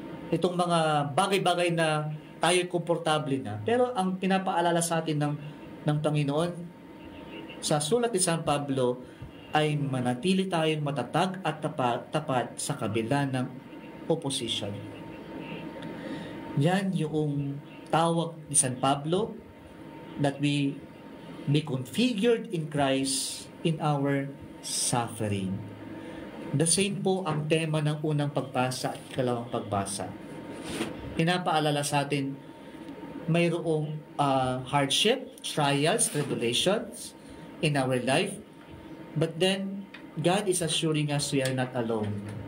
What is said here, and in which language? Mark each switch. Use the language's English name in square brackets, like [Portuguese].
[Filipino] Itong mga bagay-bagay na tayo komportable na. Pero ang pinapaalala sa atin ng Panginoon sa sulat ni San Pablo ay manatili tayong matatag at tapat sa kabila ng opposition. Yan yung tawag ni San Pablo, [English] that we be configured in Christ in our suffering. The same [Filipino] po ang tema ng unang pagbasa at ikalawang pagbasa. Pinapaalala sa atin, mayroong [English] hardship, trials, tribulations in our life, but then God is assuring us we are not alone.